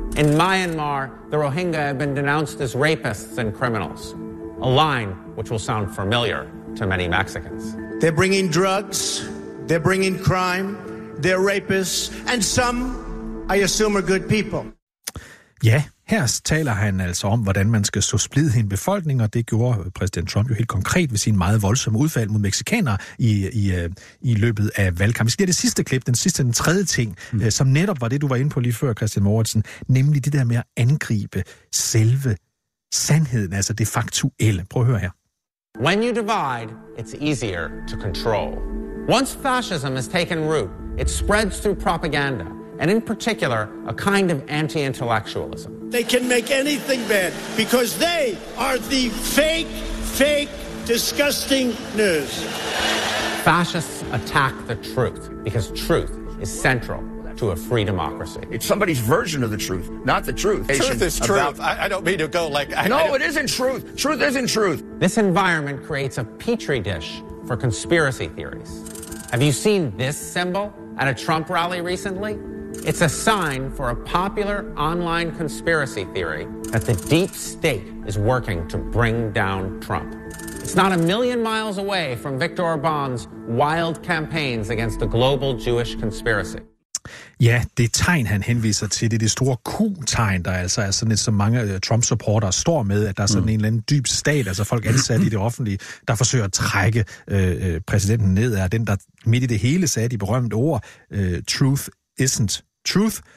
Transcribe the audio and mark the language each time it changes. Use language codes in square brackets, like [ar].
[en] In Myanmar, the Rohingya have been denounced as rapists and criminals, a line which will sound familiar to many Mexicans. They're bringing drugs, they're bringing crime, they're rapists, and some, I assume, are good people. [da] Ja, her taler han altså om, hvordan man skal så splid i en befolkning, og det gjorde præsident Trump jo helt konkret ved sin meget voldsomme udfald mod mexikanere i løbet af valgkampen. Vi skal have det sidste klip, den tredje ting, som netop var det, du var inde på lige før, Christian Mortensen, nemlig det der med at angribe selve sandheden, altså det faktuelle. Prøv at høre her. [en] When you divide, it's easier to control. Once fascism has taken root, it spreads through propaganda. And in particular, a kind of anti-intellectualism. They can make anything bad because they are the fake, fake, disgusting news. Fascists attack the truth because truth is central to a free democracy. It's somebody's version of the truth, not the truth. Truth is truth. I don't mean to go like... it isn't truth. Truth isn't truth. This environment creates a petri dish for conspiracy theories. Have you seen this symbol at a Trump rally recently? It's a sign for a popular online conspiracy theory that the deep state is working to bring down Trump. It's not a million miles away from Viktor Orbán's wild campaigns against the global Jewish conspiracy. [da] Ja, det tegn, han henviser til, det er det store Q-tegn, der altså er sådan et, som mange Trump-supporter står med, at der er sådan en eller anden dyb stat, altså folk ansat i det offentlige, der forsøger at trække præsidenten ned, er den, der midt i det hele sagde de berømte ord, [en] truth isn't truth.